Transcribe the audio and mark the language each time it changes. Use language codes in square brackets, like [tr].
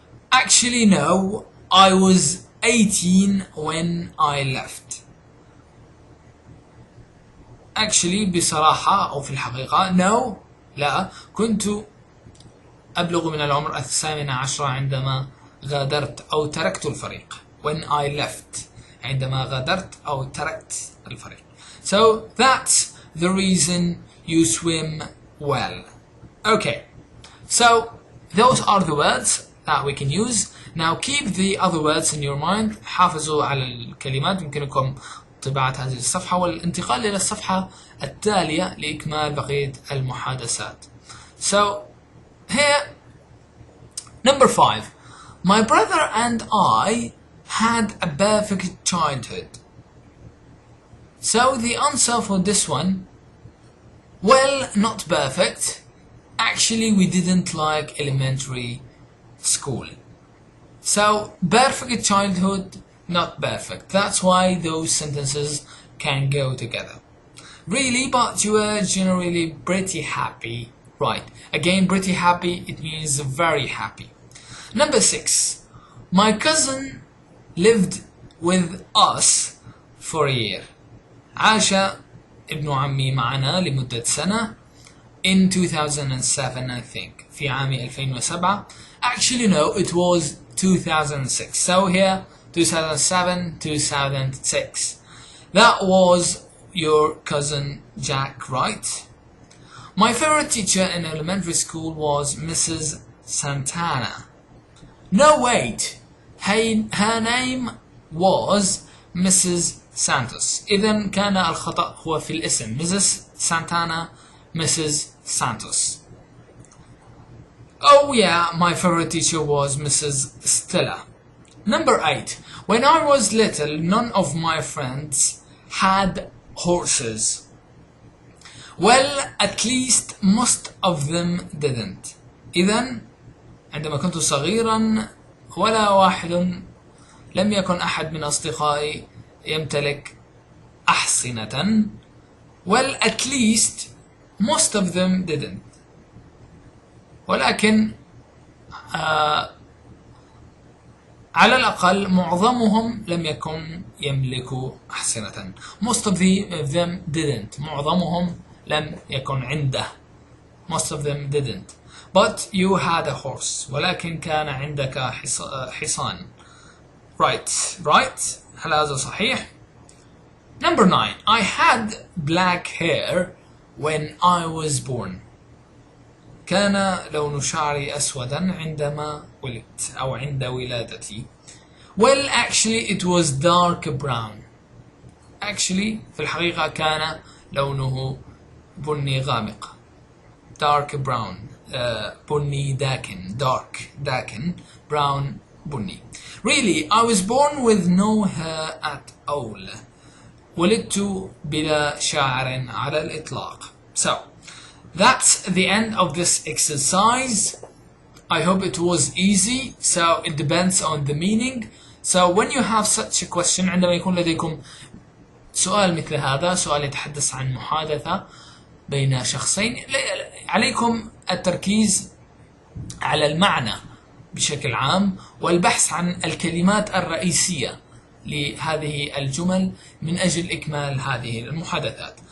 [en] Actually no, I was 18 when I left. [ar] Actually بصراحة أو في الحقيقة no، لا، كنت أبلغ من العمر 18 عندما غادرت أو تركت الفريق. [en] When I left، [ar] عندما غادرت أو تركت الفريق. [en] So that's the reason you swim well. Okay, so those are the words that we can use. Now keep the other words in your mind. [ar] حافظوا على الكلمات. يمكنكم طباعة هذه الصفحة والانتقال إلى الصفحة التالية لإكمال بقية المحادثات. [en] So here, number 5. My brother and I had a perfect childhood. So the answer for this one, well, not perfect. Actually, we didn't like elementary school. So perfect childhood, not perfect. That's why those sentences can go together. Really, but you were generally pretty happy. Right. Again, pretty happy, it means very happy. Number 6. My cousin lived with us for a year. [ar] عاش ابن عمي معنا لمدة سنة. [en] In 2007, I think. [ar] في عام 2007. [en] Actually, no, it was 2006. So here, 2007, 2006. That was your cousin Jack, right? My favorite teacher in elementary school was Mrs. Santana. No, wait. Her name was Mrs. Santos. [ar] إذن كان الخطأ هو في الاسم. [en] Mrs. Santana, Mrs. Santos. Oh yeah, my favorite teacher was Mrs. Stella. Number 8. When I was little, none of my friends had horses. Well, at least most of them didn't. [ar] إذن عندما كنت صغيرا ولا واحد لم يكن أحد من أصدقائي يمتلك أحصنة. [en] Well, at least most of them didn't. [ar] ولكن على الأقل معظمهم لم يكن يملكوا أحصنة. [en] Most of them didn't. [ar] معظمهم لم يكن عنده. [en] Most of them didn't. But you had a horse. [ar] ولكن كان عندك حصان. Right. هل هذا صحيح؟ [en] Number 9. I had black hair when I was born. [ar] كان لون شعري أسودا عندما ولدت أو عند ولادتي. [en] Well, actually it was dark brown. [ar] Actually في الحقيقة كان لونه بني غامق. [en] Dark brown. [ar] بني داكن. [en] Dark داكن. Brown بني. Really, I was born with no hair at all. [ar] ولدت بلا شعر على الإطلاق. [en] So, that's the end of this exercise. I hope it was easy. So, it depends on the meaning. So, when you have such a question, [ar] عندما يكون لديكم سؤال مثل هذا، سؤال يتحدث عن محادثة بين شخصين، عليكم التركيز على المعنى بشكل عام والبحث عن الكلمات الرئيسية لهذه الجمل من أجل إكمال هذه المحادثات.